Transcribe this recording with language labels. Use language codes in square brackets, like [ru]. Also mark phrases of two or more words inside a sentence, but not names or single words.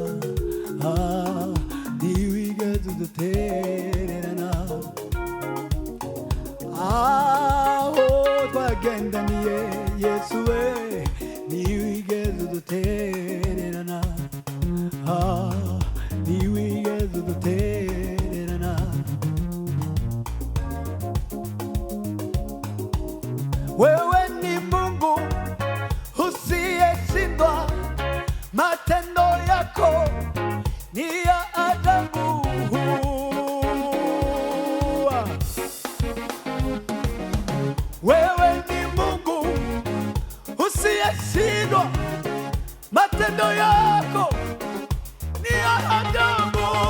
[rw] ntiwigeze udutererana, aho twagendaniye Yesu we ntiwigeze udutererana, ntiwigeze udutererana. [sw] Wewe ni Mungu usiyeshindwa, matendo yako ni ya ajabu. Wewe ni Mungu usiyeshindwa, matendo yako ni ya ajabu.